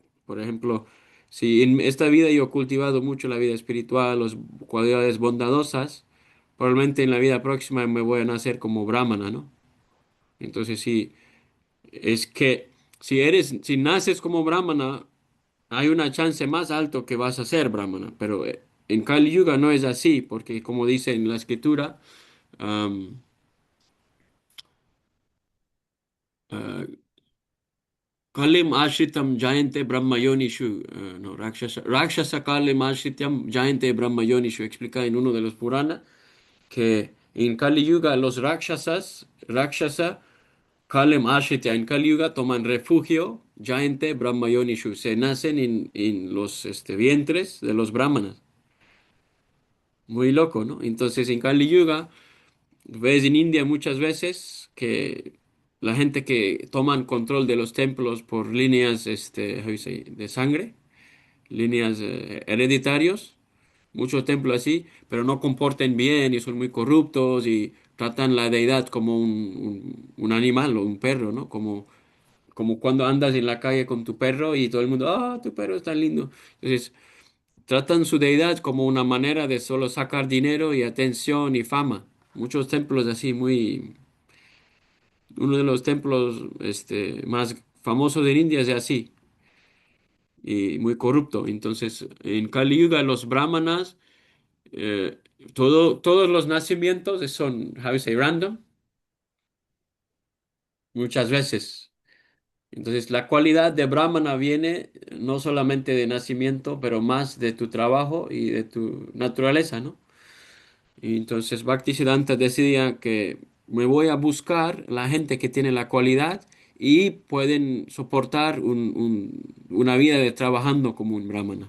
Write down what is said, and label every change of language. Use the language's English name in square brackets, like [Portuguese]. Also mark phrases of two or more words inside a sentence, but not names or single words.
[Spanish] Por ejemplo, si en esta vida yo he cultivado mucho la vida espiritual, las cualidades bondadosas, probablemente en la vida próxima me voy a nacer como brahmana, ¿no? Entonces sí, es que si naces como brahmana, hay una chance más alto que vas a ser brahmana, pero en Kali Yuga no es así, porque como dice en la escritura, am, [Sanskrit] ah, कलिम् आश्रितम् जायन्ते ब्रह्मयोनिषु, no, राक्षस कलिम् आश्रितम् जायन्ते ब्रह्मयोनिषु, [Spanish] explica en uno de los Puranas que en Kali Yuga los [Sanskrit] राक्षस कलिम् आश्रित, [Spanish] en Kali Yuga toman refugio, [Sanskrit] जायन्ते ब्रह्मयोनिषु, [Spanish] se nacen en los vientres de los brahmanas. Muy loco, ¿no? Entonces en Kali Yuga ves en India muchas veces que la gente que toman control de los templos por líneas [English] how you say, [Spanish] de sangre, líneas hereditarios, muchos templos así, pero no comporten bien y son muy corruptos y tratan la deidad como un animal o un perro, ¿no? Como cuando andas en la calle con tu perro y todo el mundo, ah, tu perro es tan lindo. Entonces, tratan su deidad como una manera de solo sacar dinero y atención y fama. Muchos templos así, uno de los templos más famosos de India es así y muy corrupto. Entonces, en Kali Yuga los brahmanas, eh, todos los nacimientos son, [English] how you say, random, [Spanish] muchas veces. Entonces, la cualidad de Brahmana viene no solamente de nacimiento, pero más de tu trabajo y de tu naturaleza, ¿no? Y entonces Bhaktisiddhanta decidía que me voy a buscar la gente que tiene la cualidad y pueden soportar una vida de trabajando como un brahmana.